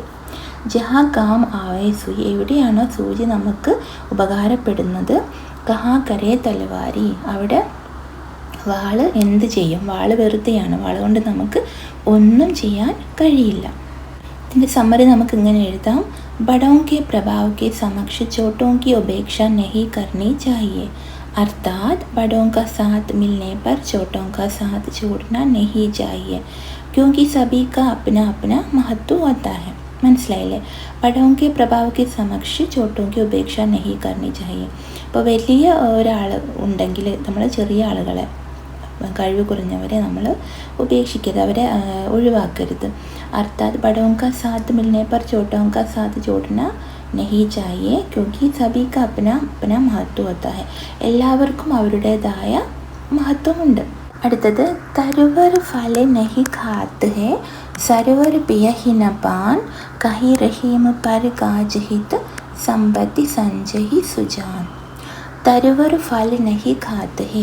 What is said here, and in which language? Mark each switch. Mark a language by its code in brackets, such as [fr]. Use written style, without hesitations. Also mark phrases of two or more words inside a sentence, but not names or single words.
[hi] जहां काम आवे सुई, [ml] എവിടെയാണോ സൂചി നമുക്ക് ഉപകാരപ്പെടുന്നത്. [hi] कहां करे तलवारि, [ml] അവിടെ വാള് എന്ത് ചെയ്യും? വാള് വെറുതെയാണ്, വാള് കൊണ്ട് നമുക്ക് ഒന്നും ചെയ്യാൻ കഴിയില്ല. ഇതിൻ്റെ സമ്മറി നമുക്ക് ഇങ്ങനെ എഴുതാം. [hi] ബഡോं के प्रभाव के समक्ष छोटों की उपेक्षा नहीं करनी चाहिए. अर्थात बड़ों का साथ मिलने पर छोटों का साथ छोड़ना नहीं चाहिए, क्योंकि सभी का अपना अपना महत्व होता है. [ml] മനസ്സിലായില്ലേ? [hi] ബഡോं के प्रभाव के समक्ष छोटों की उपेक्षा नहीं करनी चाहिए. [ml] ഇപ്പോൾ വലിയ ഒരാൾ ഉണ്ടെങ്കിൽ നമ്മൾ ചെറിയ ആളുകളെ, കഴിവ് കുറഞ്ഞവരെ നമ്മൾ ഉപേക്ഷിക്കരുത്, അവരെ ഒഴിവാക്കരുത്. [hi] അർത്ഥാത് ബഡോं का साथ मिलने पर छोटों का साथ छोड़ना नहीं चाहिए क्योंकि सभी का अपना अपना महत्व होता है. [ml] എല്ലാവർക്കും അവരുടേതായ മഹത്വമുണ്ട്. [hi] അടുത്തത് तरुवर फल नहिं खात है सरोवर पियहि न पान कहि रहीम पर काज हित संपति संचहि सुजान. तरुवर फल नहिं खात है.